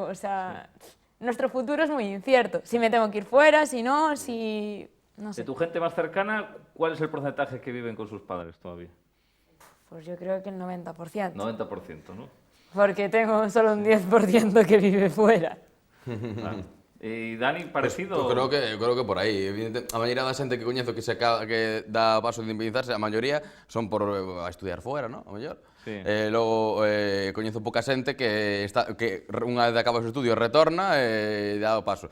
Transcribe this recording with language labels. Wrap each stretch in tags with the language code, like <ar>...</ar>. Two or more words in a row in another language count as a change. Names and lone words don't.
<es>O sea, nuestro futuro es muy incierto. Si me tengo que ir fuera, si no, si... no sé. De tu gente más cercana, ¿cuál es el porcentaje que viven con sus padres todavía? Pues yo creo que el 90%. 90%, ¿no? Porque tengo solo un 10% que vive fuera. Claro.</es> <gl>E Dani, parecido? Pues creo que por aí. A maioría da xente que coñezo que dá paso de independizarse, a maioría son por a estudiar fora, ¿no? A mellor.</gl> <es>Sí.</es> <gl>Logo, coñezo pouca xente que unha vez acaba o estudio retorna e dá o paso.</gl>